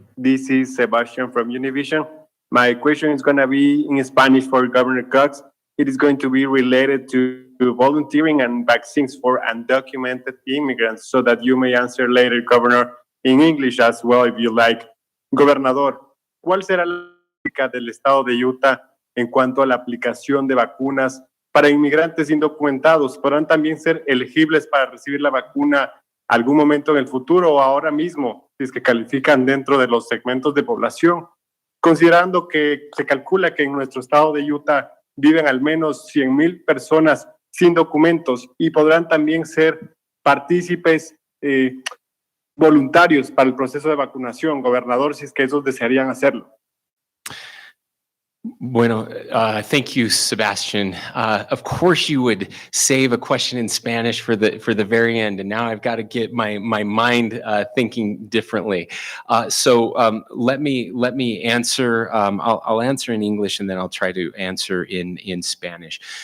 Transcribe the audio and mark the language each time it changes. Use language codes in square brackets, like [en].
[en] This is Sebastian from Univision. My question is going to be in Spanish for Governor Cox. It is going to be related to volunteering and vaccines for undocumented immigrants, so that you may answer later, Governor, in English as well, if you like. [es] Gobernador, ¿cuál será la política del estado de Utah en cuanto a la aplicación de vacunas para inmigrantes indocumentados? ¿Podrán también ser elegibles para recibir la vacuna algún momento en el futuro o ahora mismo, si es que califican dentro de los segmentos de población? Considerando que se calcula que en nuestro estado de Utah viven al menos 100,000 personas sin documentos y podrán también ser partícipes voluntarios para el proceso de vacunación, gobernador, si es que esos desearían hacerlo. [en] Bueno, thank you, Sebastian. Of course, you would save a question in Spanish for the very end, and now I've got to get my mind thinking differently. So let me answer. I'll answer in English, and then I'll try to answer in Spanish.